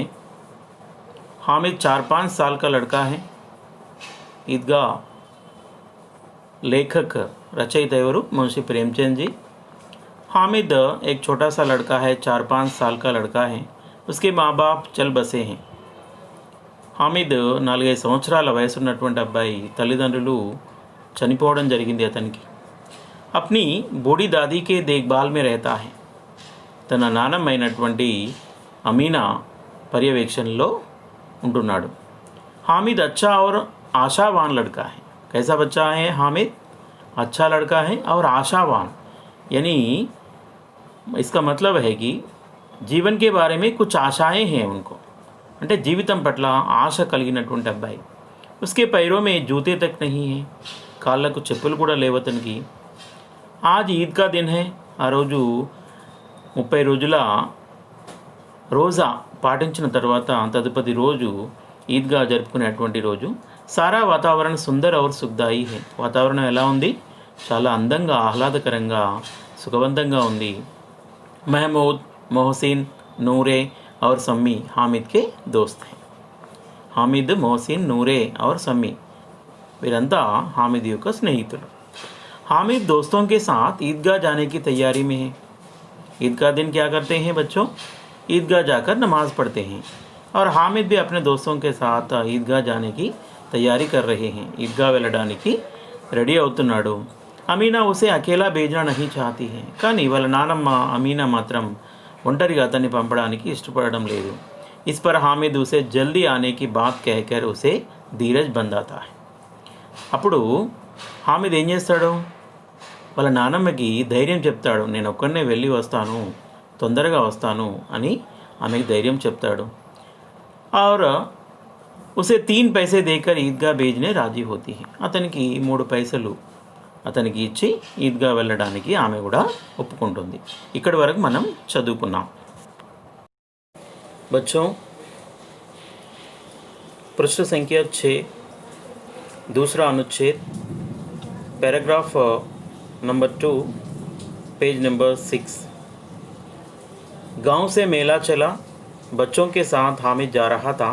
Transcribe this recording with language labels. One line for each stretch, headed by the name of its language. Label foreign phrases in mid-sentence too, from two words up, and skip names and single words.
Hindi: हामिद 4-5 साल का लड़का है। ईदगाह लेखक रचयिता एवरू मुंशी प्रेमचंद जी। हामिद एक छोटा सा लड़का है, 4-5 साल का लड़का है। उसके माँ बाप चल बसे हैं।
Telugu: హామిద్ 4-5 సంవత్సరాల వయసున్నటువంటి అబ్బాయి తల్లిదండ్రులు చనిపోవడం జరిగింది అతనికి।
Hindi: अपनी बूढ़ी दादी के देखभाल में रहता है।
Telugu: తన నానమ్మ అయినటువంటి అమీనా పర్యవేక్షణలో ఉంటున్నాడు।
Hindi: हामिद अच्छा और आशावान लड़का है। कैसा बच्चा है हामिद? अच्छा लड़का है और आशावान, यानी इसका मतलब है कि जीवन के बारे में कुछ आशाएं हैं उनको,
Telugu: అంటే జీవితం పట్ల ఆశ కలిగినటువంటి అబ్బాయి।
Hindi: उसके पैरों में जूते तक नहीं है,
Telugu: కాళ్ళకు చెప్పులు కూడా లేవు అతనికి।
Hindi: आज ईद का दिन है।
Telugu: ఆ రోజు 30 రోజుల రోజా పాటించిన తర్వాత తదుపరి రోజు ఈద్గా జరుపుకునేటువంటి రోజు।
Hindi: सारा वातावरण सुंदर और सुखदायी है।
Telugu: వాతావరణం ఎలా ఉంది? చాలా అందంగా, ఆహ్లాదకరంగా, సుఖవంతంగా ఉంది।
Hindi: महमूद, मोहसिन, नूरे और सम्मी हामिद के दोस्त हैं।
Telugu: हामिद, मोहसिन, नूरे और सम्मी వీరంతా हामिद యొక్క స్నేహితులు।
Hindi: हामिद दोस्तों के साथ ईदगाह जाने की तैयारी में है। ईद का दिन क्या करते हैं बच्चों? ईदगाह जाकर नमाज़ पढ़ते हैं। और हामिद भी अपने दोस्तों के साथ ईदगाह जाने की तैयारी कर रहे हैं। ईदगाह
Telugu: వెళ్ళడానికి రెడీ అవుతున్నాడు।
Hindi: అమీనా उसे अकेला भेजना नहीं चाहती है,
Telugu: కానీ వాళ్ళ నానమ్మ అమీనా మాత్రం ఒంటరిగా అతన్ని పంపడానికి ఇష్టపడడం లేదు।
Hindi: इस पर हामिद उसे जल्दी आने की बात कहकर उसे धीरज बंधाता है।
Telugu: అప్పుడు హామిద్ ఏం చేస్తాడు? వాళ్ళ నానమ్మకి ధైర్యం చెప్తాడు। నేను ఒక్కడనే వెళ్ళి వస్తాను, తొందరగా వస్తాను అని ఆమెకి ధైర్యం చెప్తాడు।
Hindi: और उसे 3 पैसे देकर ईदगाह भेजने राजी होती है।
Telugu: అతనికి 3 పైసలు అతనికి ఇచ్చి ఈద్గా వెళ్ళడానికి ఆమె కూడా ఒప్పుకుంటుంది। ఇక్కడి వరకు మనం చదువుకున్నాం।
Hindi: बच्चों, पृष्ठ संख्या 6, दूसरा अनुच्छेद,
English: paragraph number 2, page number 6.
Hindi: गांव से मेला चला, बच्चों के साथ हामिद जा रहा था।